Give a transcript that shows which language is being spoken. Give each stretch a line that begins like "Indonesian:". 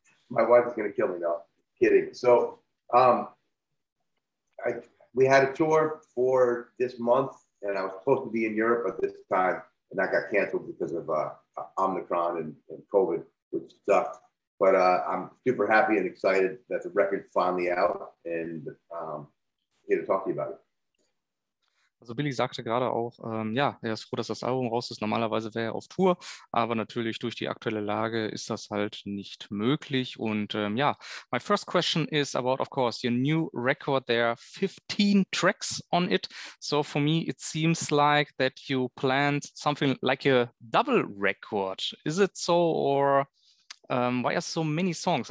English: My wife is gonna kill me now. Kidding. So we had a tour for this month, and I was supposed to be in Europe at this time, and that got canceled because of Omicron and COVID, which sucked. But I'm super happy and excited that the record's finally out and here to talk to you about it.
German: Also Billy sagte gerade auch, er ist froh, dass das Album raus ist. Normalerweise wäre er auf Tour, aber natürlich durch die aktuelle Lage ist das halt nicht möglich.
English: Und my first question is about, of course, your new record. There are 15 tracks on it. So for me, it seems like that you planned something like a double record. Is it so, or why are so many songs?